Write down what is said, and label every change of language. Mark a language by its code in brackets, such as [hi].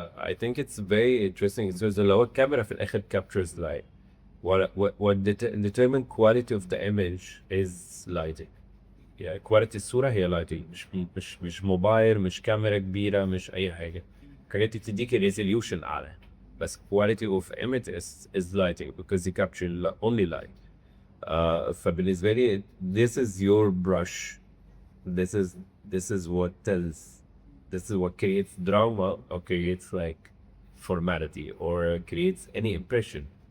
[en] I think it's very interesting. So the lower camera [ar] في الآخر [en] captures light. What determine quality of the image is lighting. Yeah, quality [ar] الصورة هي [en] lighting. [ar] مش موبايل، مش كاميرا كبيرة، مش أي حاجة. الحاجات دي بتديك resolution أعلى. [en] بس quality of image is lighting because you capture only light. [ar] فبالنسبة لي [en] this is your brush. This is what tells. This is what creates drama or creates like formality or creates any impression.